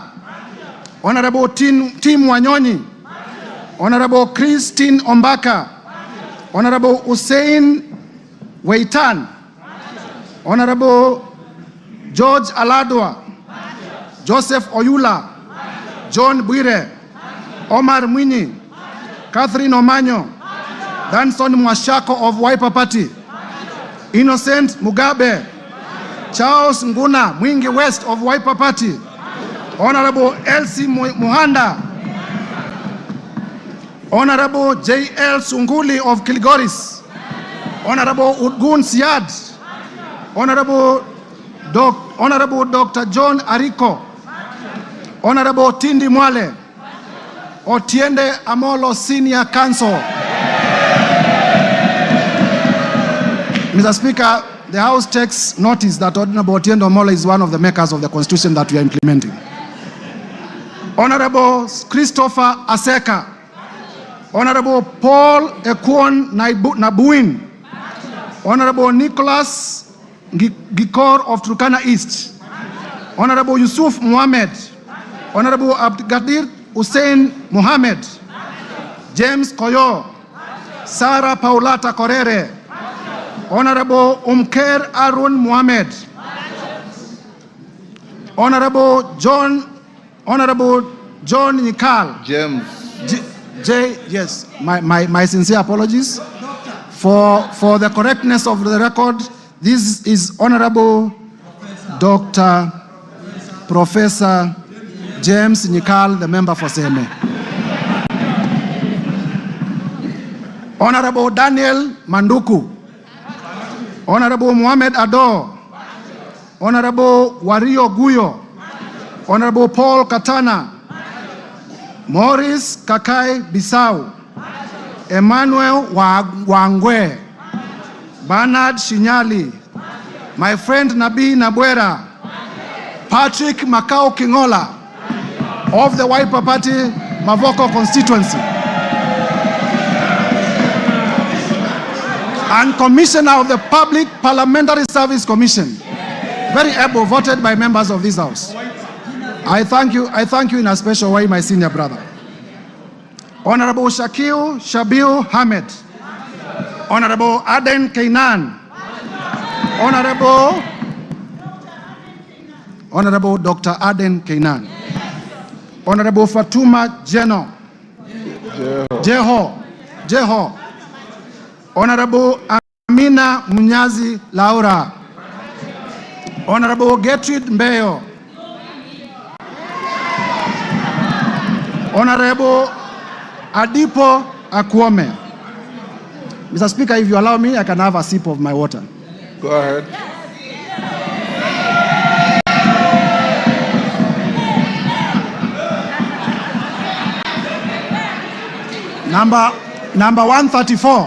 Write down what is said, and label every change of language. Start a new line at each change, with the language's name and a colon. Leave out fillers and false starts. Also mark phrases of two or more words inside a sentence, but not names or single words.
English: Honorable Tim Wanyonyi. Honorable Christine Ombaka. Honorable Hussein Weitan. Honorable George Aladwa. Joseph Oyula. John Bwire. Omar Mwinyi. Catherine Omanyo. Danson Mwashako of Wiper Party. Innocent Mugabe. Charles Nguna Mwingi West of Wiper Party. Honorable Elsie Muhanda. Honorable J.L. Sunguli of Kilgoris. Honorable Udgun Siad. Honorable Dr. John Ariko. Honorable Tindi Mwale. Otiende Amolo Senior Counsel. Mr. Speaker, the House takes notice that Honorable Otiende Amolo is one of the makers of the Constitution that we are implementing. Honorable Christopher Aseka. Honorable Paul Ekwon Nabuin. Honorable Nicholas Gikor of Turkana East. Honorable Yusuf Mohammed. Honorable Abdgadir Hussein Mohammed. James Koyo. Sarah Paulata Korere. Honorable Umker Arun Mohammed. Honorable John Nikal. James. Yes, my sincere apologies for the correctness of the record. This is Honorable Dr. Professor James Nikal, the member for Seme. Honorable Daniel Manduku. Honorable Mohamed Ado. Honorable Wario Guyo. Honorable Paul Katana. Morris Kakai Bisau. Emmanuel Wangwe. Bernard Shinyali. My friend Nabi Nabwera. Patrick Makau Kingola of the Wiper Party, Mavoko constituency. And Commissioner of the Public Parliamentary Service Commission. Very able, voted by members of this House. I thank you in a special way, my senior brother. Honorable Shakil Shabil Hamed. Honorable Aden Kainan. Honorable Dr. Aden Kainan. Honorable Fatuma Jeho. Honorable Amina Munyazi Laura. Honorable Gertrude Mbeyo. Honorable Adipo Akwome. Mr. Speaker, if you allow me, I can have a sip of my water. Go ahead. Number 134.